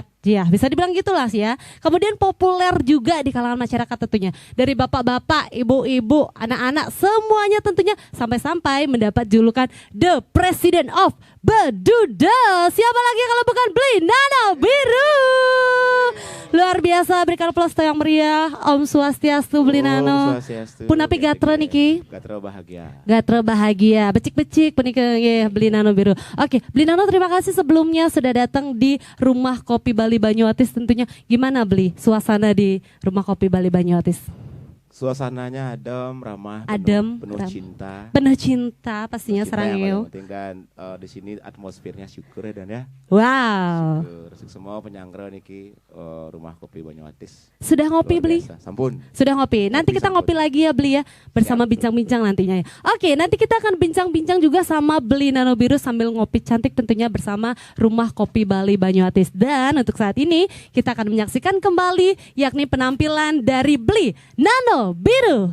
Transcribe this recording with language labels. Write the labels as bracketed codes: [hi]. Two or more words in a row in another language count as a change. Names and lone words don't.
[id] Ya, bisa dibilang gitulah sih ya. Kemudian populer juga di kalangan masyarakat tentunya. Dari bapak-bapak, ibu-ibu, anak-anak, semuanya tentunya sampai-sampai mendapat julukan [en] The President of Beduda. [id] Siapa lagi kalau bukan Beli Nano Biru. Luar biasa, berikan aplaus yang meriah. Om Swastiastu Beli Nano. [ban] Punapi gatra niki. Gatra bahagia. Gatra bahagia. Becik-becik punika ya Beli Nano Biru. [id] Oke, Beli Nano terima kasih sebelumnya sudah datang di Rumah Kopi Bali Banyuatis tentunya. Gimana Beli suasana di Rumah Kopi Bali Banyuatis? Suasananya adem, ramah, penuh cinta. Penuh cinta pastinya sarangnya. Dan di sini atmosfernya syukur ya Dan ya. Wow. Syukur semua [ban] penyanggra niki [id] Rumah Kopi Banyuatis. Sudah ngopi Beli? [ban] Sampun. [id] Sudah ngopi. Nanti kita ngopi lagi ya Beli ya bersama bincang-bincang nantinya ya. Oke, nanti kita akan bincang-bincang juga sama Beli Nano Biru sambil ngopi cantik tentunya bersama Rumah Kopi Bali Banyuatis. Dan untuk saat ini kita akan menyaksikan kembali yakni penampilan dari Beli Nano Biru.